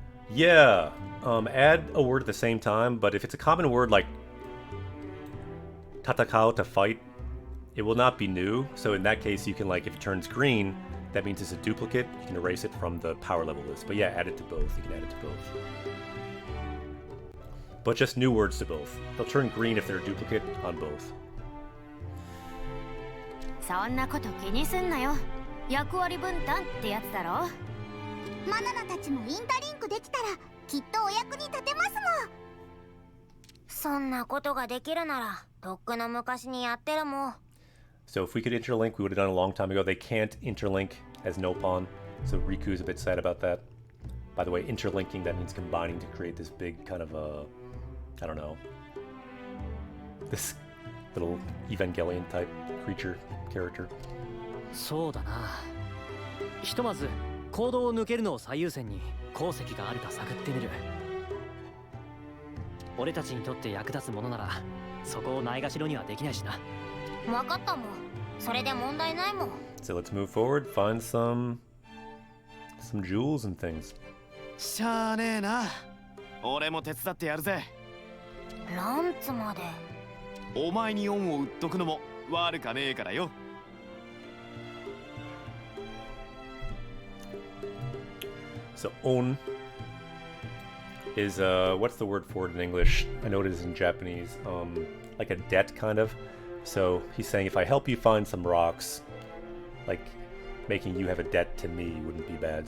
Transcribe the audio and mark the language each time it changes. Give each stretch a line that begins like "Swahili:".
English: Yeah, add a word at the same time, but if it's a common word like tatakao, to fight, it will not be new. So in that case, you can, like, if it turns green, that means it's a duplicate. You can erase it from the power level list. But yeah, add it to both. You can add it to both. But just new words to both. They'll turn green if they're a duplicate on both.
Japanese: そんなこと気にすんなよ。役割分担ってやつだろ。マナナたちもインタリンクできたらきっとお役に立てますもん。そんなことができるならとっくの昔にやってるもん。
English: So if we could interlink, we would have done it a long time ago. They can't interlink as Nopon, so Riku's a bit sad about that. By the way, interlinking, that means combining to create this big kind of I don't know, this little Evangelion type creature, character.
Japanese: そうだな。ひとまず行動を抜けるのを最優先に鉱石があるか探ってみる。俺たちにとって役立つものならそこをないがしろにはできないしな。分かったもん。それで問題ないもん。
English: So let's move forward, find some jewels and things.
Japanese: しゃあねえな。俺も手伝ってやるぜ。ランツまで。お前に恩を売っとくのも悪かねえからよ。
English: So on is what's the word for it in English? I know it is in Japanese. Like a debt kind of. So he's saying if I help you find some rocks, like making you have a debt to me wouldn't be bad.